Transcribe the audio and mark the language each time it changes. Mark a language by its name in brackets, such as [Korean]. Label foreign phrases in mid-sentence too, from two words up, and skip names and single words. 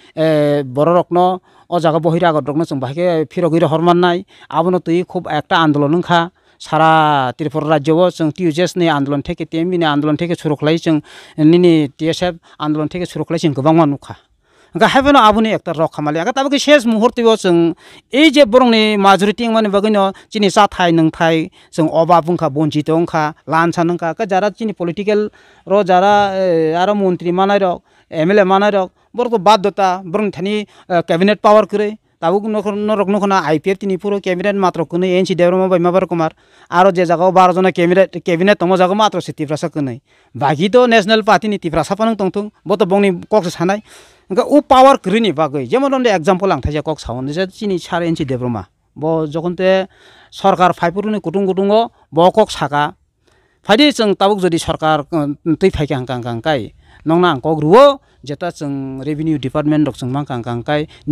[Kok Borok] बररकनो ओ जागा बहिरागत रकनो जों बाहायगे फिरगिर हरमाननाय आबनो तुइ खूब एकटा आंदोलन ओंखा सारा त्रिपुरा राज्यव जों टिउजेस नि आंदोलन थेके टीएमबी नि आंदोलन थेके सुरुखलाय जों निनि टीएसएफ आंदोलन थेके सुरुखलाय जों गोबां मानुखा ओंखा हायबेनो आबुनि एकटा रक खामालि आगा ताबो शेष मुहूर्तव जों ए जे बरंनि माजरिटी माने बगैनो चिनि साथाय नंथाय जों अबा बुंखा बंजित ओंखा लानसा नंखा का जारा चिनि पॉलिटिकल रो जारा आरो मंत्री मानाय रक एमएलए मानाय रक बरको बाध्यता बरं थानि [English] cabinet power [Kok Borok] करे ताबुक नरक नखना आईपीएफ तिनि पुरो कैबिनेट मात्र कुनै एनसी देवरमा बाय माबार कुमार आरो जे जागाव 12 जना कैबिनेट तंग जागा मात्र सितिफ्रासा कुनै बाकी तो नेशनल पार्टी नि तिफ्रासा पनंग तंथुं बतो बंनि कक्स सानाय ओंका उ पावर क्रिनि बागै जेमन ओंदे एग्जांपल आंथाय कक सावन जे चिनि 4 एनसी देवरमा ब जखनते सरकार फाइपुरुनि कुटुंगो ब कक साका फाइदि जों ताबुक जदि सरकार तै फाइका हांकांकाय नंना कक रुओ जेता जों [English] revenue department [Kok Borok] रक जों मांकांकाय निन